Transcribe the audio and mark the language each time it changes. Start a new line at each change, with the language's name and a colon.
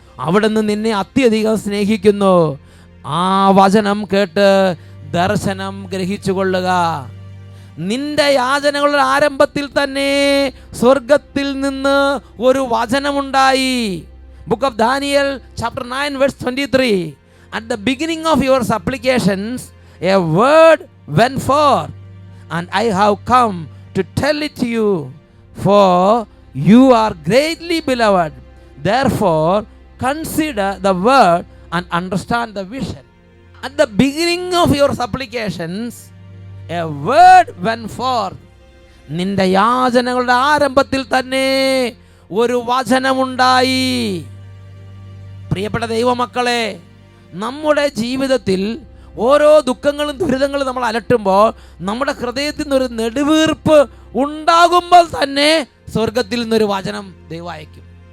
Malayalam: അവിടുന്ന് നിന്നെ അത്യധികം സ്നേഹിക്കുന്നു. ആ വചനം കേട്ട് ദർശനം ഗ്രഹിച്ചു കൊള്ളുക. നിന്റെ യാചനകളുടെ ആരംഭത്തിൽ തന്നെ സ്വർഗത്തിൽ നിന്ന് ഒരു വചനമുണ്ടായി.
English: Book of Daniel chapter 9:23. At the beginning of your supplications a word went forth, and I have come to tell it to you, for you are greatly beloved. Therefore consider the word and understand the vision. At the beginning of your supplications a word went forth.
Malayalam: നിന്റെ യാചനകളുടെ ആരംഭത്തിൽ തന്നെ ഒരു വചനമുണ്ടായി. പ്രിയപ്പെട്ട ദൈവമക്കളെ, നമ്മുടെ ജീവിതത്തിൽ ഓരോ ദുഃഖങ്ങളും ദുരിതങ്ങളും നമ്മൾ അലട്ടുമ്പോൾ നമ്മുടെ ഹൃദയത്തിൽ നിന്നൊരു നെടുവീർപ്പ് ഉണ്ടാകുമ്പോൾ തന്നെ സ്വർഗത്തിൽ നിന്നൊരു വചനം ദൈവം അയക്കും.